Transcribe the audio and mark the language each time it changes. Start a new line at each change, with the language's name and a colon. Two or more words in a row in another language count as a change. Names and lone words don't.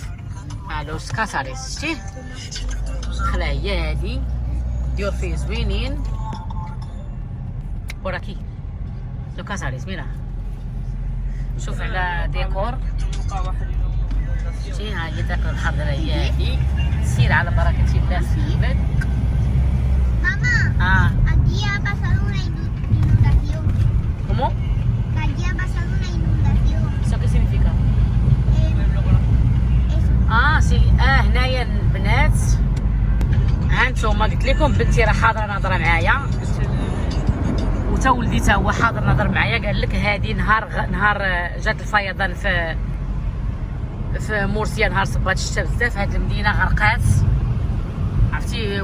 Arabic: لوس كاساريس شتيه الدخله هي هذه. ديور فيه زوينين. وراكي لو كاساريس ميرا. شوف على ديكور. شتي ها هي طريق الخضراء هي هذه. سير على بركة الله سيبك.
Spanish: Mamá, aquí ha pasado una inundación. ¿Cómo? Aquí ha pasado una inundación. ¿Eso qué significa? Eso.
Arabic: لكم بنتي راه حاضره ناظره معايا، وتا ولدي تا هو حاضر ناظر معايا. قال لك هذه نهار جات الفيضان في مرسيا، نهار صبات الشتا بزاف، هاد المدينه غرقات عرفتي.